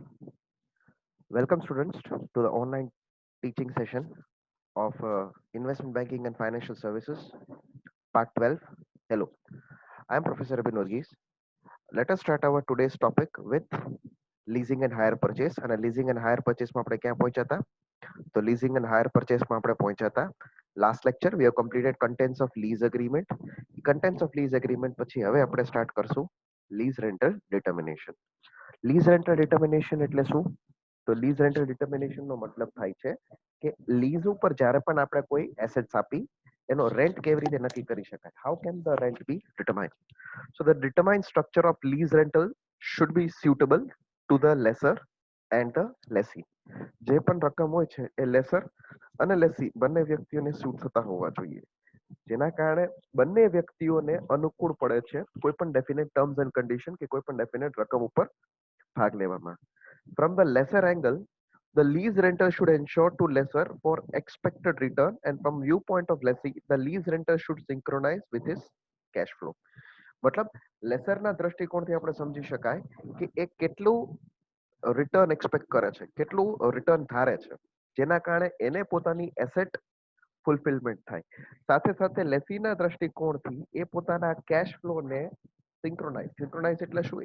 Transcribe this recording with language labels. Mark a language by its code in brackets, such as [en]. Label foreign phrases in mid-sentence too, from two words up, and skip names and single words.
[en] Welcome, students, to the online teaching session of Investment Banking and Financial Services, Part 12. Hello, I am Professor Abhin Varghese. Let us start our today's topic with leasing and hire purchase. [gu] અને [en] leasing and hire purchase [gu] માં આપણે ક્યાં પહોંચ્યા હતા? તો [en] leasing and hire purchase [gu] માં આપણે પહોંચ્યા હતા. [en] Last lecture we have completed contents of lease agreement. Contents of lease agreement [gu] પછી હવે આપણે start કરશું [en] lease rental determination. lease rental determination [gu] એટલે શું? તો [en] lease rental determination [gu] નો મતલબ થાય છે કે લીઝ ઉપર જ્યારે પણ આપણે કોઈ એસેટ્સ આપી એનો રેન્ટ કેવી રીતે નક્કી કરી શકાય? [en] How can the rent be determined? So the determined structure of lease rental should be suitable to the lessor and the lessee. [gu] જે પણ રકમ હોય છે એ લેસર અને લેસી બંને વ્યક્તિઓને સૂટ થતા હોવા જોઈએ, જેના કારણે બંને વ્યક્તિઓને અનુકૂળ પડે છે કોઈ પણ [en] definite terms and condition [gu] કે કોઈ પણ ડેફિનેટ રકમ ઉપર ભાગ લેવામાં. [en] From the lesser angle, the lease rental should ensure to lessor for expected return, and from viewpoint of lessee, the lease rental should synchronize with his cash flow. [gu] મતલબ લેસરના દ્રષ્ટિકોણથી આપણે સમજી શકાય કે એ કેટલું [en] return expect [gu] કરે છે, કેટલું રિટર્ન ધારે છે, જેના કારણે એને પોતાની [en] asset fulfillment [gu] થાય. સાથે સાથે લેસીના દ્રષ્ટિકોણથી એ પોતાના કેશ ફ્લોને સિંક્રોનાઇઝ એટલે શું?